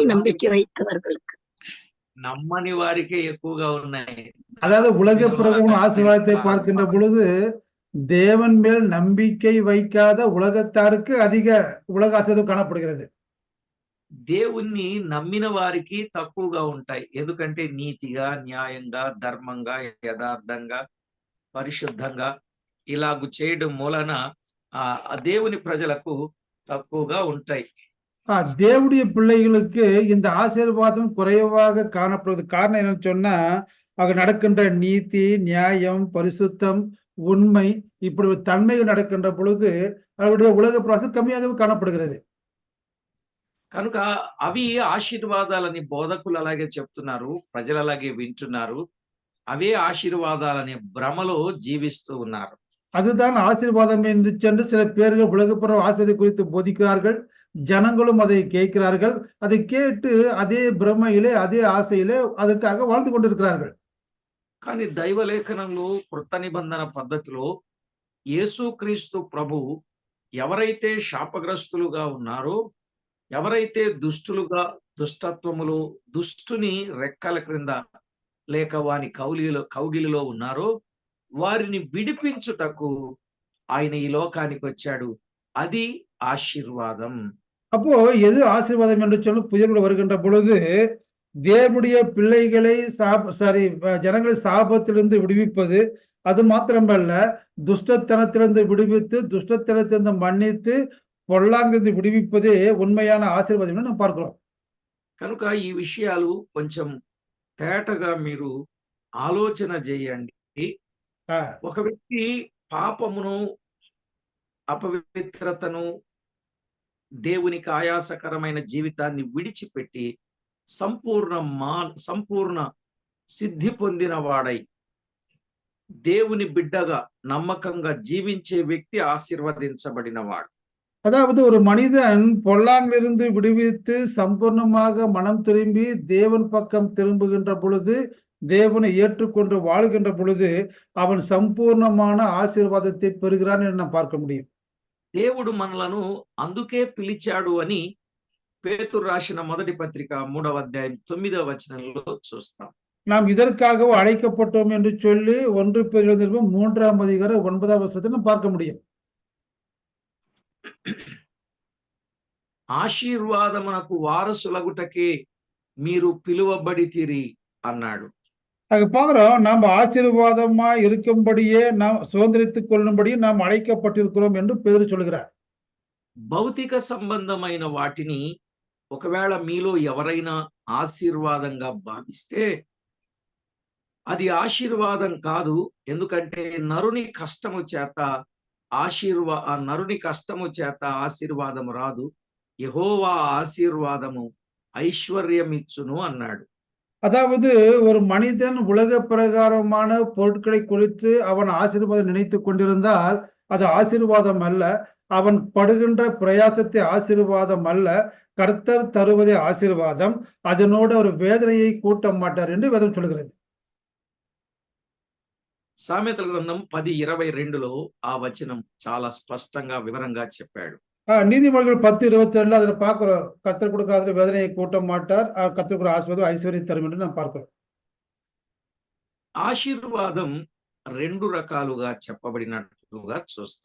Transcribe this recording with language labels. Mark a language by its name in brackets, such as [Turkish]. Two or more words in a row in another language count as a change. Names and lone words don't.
[Telugu] నమ్మని [Tamil] நம்பிக்கை வைத்தவர்களுக்கு. [Telugu] నమ్మని వారికే ఎక్కువగా ఉన్నాయి. [Tamil] அதாவது உலக [Telugu] నమ్మిన [Tamil] பிரதம [Telugu] వారికి [Tamil] ஆசீர்வாதத்தை [Telugu] కాదు. [Tamil] பார்க்கின்ற பொழுது தேவன் மேல் நம்பிக்கை வைக்காத உலகத்தாருக்கு அதிக உலக ஆசீர்வாதம் காணப்படுகிறது. [Telugu] దేవుణ్ణి నమ్మిన వారికి తక్కువగా ఉంటాయి. ఎందుకంటే నీతిగా, న్యాయంగా, ధర్మంగా, యథార్థంగా, పరిశుద్ధంగా ఇలాగు చేయడం మూలన ఆ దేవుని ప్రజలకు తక్కువగా ఉంటాయి. [Tamil] தேவனுடைய பிள்ளைகளுக்கு இந்த ஆசீர்வாதம் குறைவாக காணப்படுவது காரணம் என்னன்னு சொன்னா, அங்க நடக்கின்ற நீதி, நியாயம், பரிசுத்தம், உண்மை இப்படி ஒரு தன்மைகள் நடக்கின்ற பொழுது அவருடைய உலக பிரவாசம் கம்மியாகவே காணப்படுகிறது. [Telugu] కనుక అవి ఆశీర్వాదాలని బోధకులు అలాగే చెప్తున్నారు, ప్రజలు అలాగే వింటున్నారు. అవే ఆశీర్వాదాలనే భ్రమలో జీవిస్తూ ఉన్నారు. [Tamil] அதுதான் ஆசீர்வாதம் என்று சென்று சில பேர்கள் உலகப்புற ஆசீர்வாதம் குறித்து போதிக்கிறார்கள். ஜனங்களும் அதை கேட்கிறார்கள். அதை கேட்டு அதே பிரமையிலே அதே ஆசையிலே அதுக்காக வாழ்ந்து கொண்டிருக்கிறார்கள். [Telugu] కానీ దైవలేఖనంలో కృత నిబంధన పద్ధతిలో యేసుక్రీస్తు ప్రభు ఎవరైతే శాపగ్రస్తులుగా ఉన్నారో, ఎవరైతే దుష్టులుగా దుష్టత్వములో దుష్టుని రెక్కల క్రింద లేక వాని కౌగిలిలో ఉన్నారో వారిని విడిపించుటకు ఆయన ఈ లోకానికి వచ్చాడు. అది ఆశీర్వాదం. [Tamil] அப்போ எது ஆசீர்வாதம் என்று சொல்லி புதிய வருகின்ற பொழுது தேவனுடைய பிள்ளைகளை ஜனங்களை சாபத்திலிருந்து விடுவிப்பது, அது மாத்திரமல்ல துஷ்டத்தனத்திலிருந்து விடுவித்து துஷ்டத்தனத்திலிருந்து மன்னித்து பொல்லாங்கிருந்து விடுவிப்பதே உண்மையான ஆசீர்வாதம் நாம் பார்க்கிறோம். [Telugu] కనుక ఈ విషయాలు కొంచెం తేటగా మీరు ఆలోచన చేయండి. ఒక వ్యక్తి పాపమును, అపవిత్రతను, దేవునికి ఆయాసకరమైన జీవితాన్ని విడిచిపెట్టి సంపూర్ణ సిద్ధి పొందిన వాడై దేవుని బిడ్డగా నమ్మకంగా జీవించే వ్యక్తి ఆశీర్వదించబడిన వాడు. [Tamil] அதாவது ஒரு மனிதன் பொல்லாங்கிலிருந்து விடுவித்து சம்பூர்ணமாக மனம் திரும்பி தேவன் பக்கம் திரும்புகின்ற பொழுது, தேவனை ஏற்றுக்கொண்டு வாழ்கின்ற பொழுது அவன் சம்பூர்ணமான ஆசீர்வாதத்தை பெறுகிறான் என்று நாம் பார்க்க முடியும். [Telugu] దేవుడు మనలను అందుకే పిలిచాడు అని పేతురు రాసిన మొదటి పత్రిక 3వ అధ్యాయం 9వ వచనంలో చూస్తాం. [Tamil] நாம் இதற்காக அழைக்கப்பட்டோம் என்று சொல்லி 1 பேதுரு 3ஆம் அதிகாரம் 9వ வசனத்தை நாம் பார்க்க முடியும். [Telugu] ఆశీర్వాదమునకు వారసులగుటకే మీరు పిలువబడితిరి అన్నాడు. [Tamil] அங்க பாக்குறோம், நாம் ஆசீர்வாதமா இருக்கும்படியே நாம் சுதந்திரித்துக் கொள்ளும்படி நாம் அழைக்கப்பட்டிருக்கிறோம் என்று பேதுரு சொல்கிறார். [Telugu] భౌతిక సంబంధమైన వాటిని ఒకవేళ మీలో ఎవరైనా ఆశీర్వాదంగా భావిస్తే అది ఆశీర్వాదం కాదు. ఎందుకంటే నరుని కష్టము చేత ఆశీర్వాదము రాదు. యెహోవా ఆశీర్వాదము ఐశ్వర్యమిచ్చును అన్నాడు. [Tamil] அதாவது ஒரு மனிதன் உலக பிரகாரமான பொருட்களை குறித்து அவன் ஆசீர்வாதம் நினைத்துக் கொண்டிருந்தால் அது ஆசீர்வாதம் அல்ல. அவன் படுகின்ற பிரயாசத்தை ஆசீர்வாதம் அல்ல. கர்த்தர் தருவதே ஆசீர்வாதம். அதனோடு ஒரு வேதனையை கூட்ட மாட்டார் என்று வேதம் சொல்கிறது. [Telugu] సామెతల గ్రంథం 10:22లో ఆ వచనం చాలా స్పష్టంగా వివరంగా చెప్పాడు. [Tamil] நீதிமொழிகள் 10:22 அதுல பார்க்கிறோம், கர்த்தர் கொடுக்காத வேதனையை கூட்ட மாட்டார், கர்த்தர் கூட ஆசீர்வாதம் ஐஸ்வர்யம் தரும் என்று நாம் பார்க்கிறோம். [Telugu] ఆశీర్వాదం 2 రకాలుగా చెప్పబడినట్లుగా చూస్తాం.